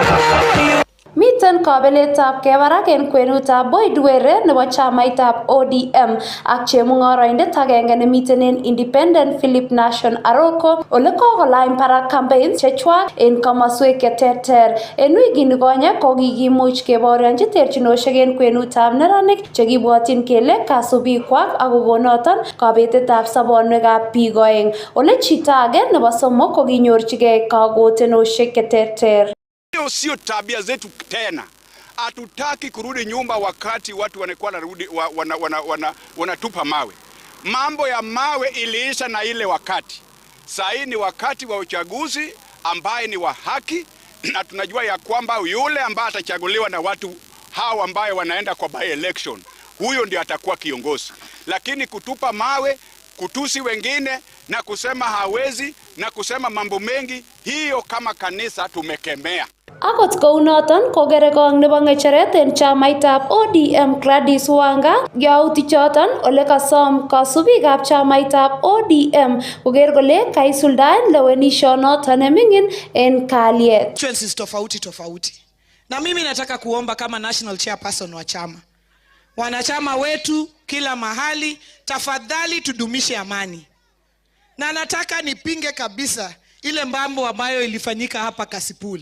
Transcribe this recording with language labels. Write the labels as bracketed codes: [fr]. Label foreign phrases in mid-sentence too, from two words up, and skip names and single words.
[kln] Miten komiten kabeletab kebarak en kwenutab Boyd Were nebo chamaitab ODM ak chemung'oroindet agenge nemiten en Independent Philip Nation Aroko ole kokolany barak campaigns chechwak en komoswek cheterter. En wikini konye kokikimuch kebaorionji terchinosiek en kwenutab neranik chekibwotyin kele kasubikwak ak kokonoton kabetetab sobonwekab biik oeng. Ole chito age nebo somok kokinyorchigei kagotenosiek cheterter. [sw] Hiyo sio tabia zetu tena. Hatutaki kurudi nyumba wakati watu wanakuwa wanatupa mawe. Mambo ya mawe iliisha na ile wakati. Sasa ni wakati wa uchaguzi ambaye ni wa haki, na tunajua ya kwamba yule ambaye atachaguliwa na watu hao ambaye wanaenda kwa [en] by election, [sw] huyo ndio atakuwa kiongozi. Lakini kutupa mawe, kutusi wengine na kusema hawezi na kusema mambo mengi, hiyo kama kanisa tumekemea. [kln] Akot kounoton kokerekong nebo ng'echeret en chamaitab ODM Gladys Wanga yautichoton ole kasom kasubikab chamaitab ODM koker kole kaisuldaen lewenishonoton neming'in en kalyet. [sw] Constituencies tofauti. Na mimi nataka kuomba kama [en] national chairperson [sw] wa chama, wanachama wetu kila mahali, tafadhali tudumishe amani. Na nataka nipinge kabisa ile mambo ambayo ilifanyika hapa Kasipul.